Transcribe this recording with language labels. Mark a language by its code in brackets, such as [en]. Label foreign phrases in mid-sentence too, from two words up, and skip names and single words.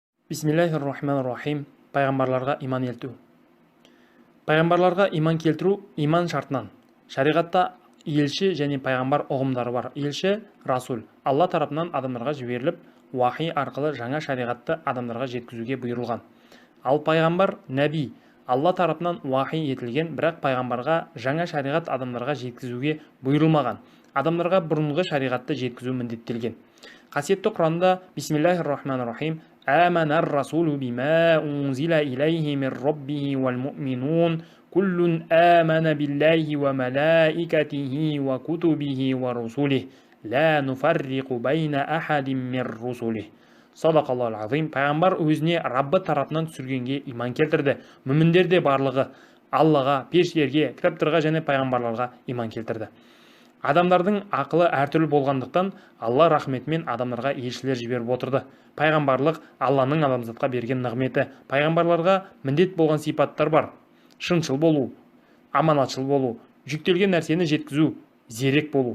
[ar] بسم الله الرحمن الرحيم. [kk] Пайғамбарларға иман келтіру. Пайғамбарларға иман келтіру иман шартынан. Шариғатта елші және пайғамбар ұғымдары бар. Елші расул, Алла тарапынан адамдарға жіберіліп, уахи арқылы жаңа шариғатты адамдарға жеткізуге бұйырылған. Ал пайғамбар нәби, Алла тарапынан уахи етілген, бірақ пайғамбарға жаңа шариғат адамдарға жеткізуге бұйырылмаған. Адамдарға бұрынғы шариғатты жеткізу міндеттелген. [ar] Қасиетті Құранда بسم الله الرحمن الرحيم. آمن الرسول بما أنزل إليه من ربه والمؤمنون كل آمن بالله وملائكته وكتبه ورسله لا نفرق بين أحد من رسله. صدق الله العظيم. [kk] Пайғамбар өзіне Раббы тарапынан түсіргенге иман келтірді. Мүміндер де барлығы Аллаға, періштелерге, кітаптарға және пайғамбарларға иман келтірді. Адамдардың ақылы әртүрлі болғандықтан Алла рахметімен адамдарға елшілер жіберіп отырды. Пайғамбарлық Алланың адамзатқа берген нығметі. Пайғамбарларға міндет болған сипаттар бар: шыншыл болу, аманатшыл болу, жүктелген нәрсені жеткізу, зерек болу.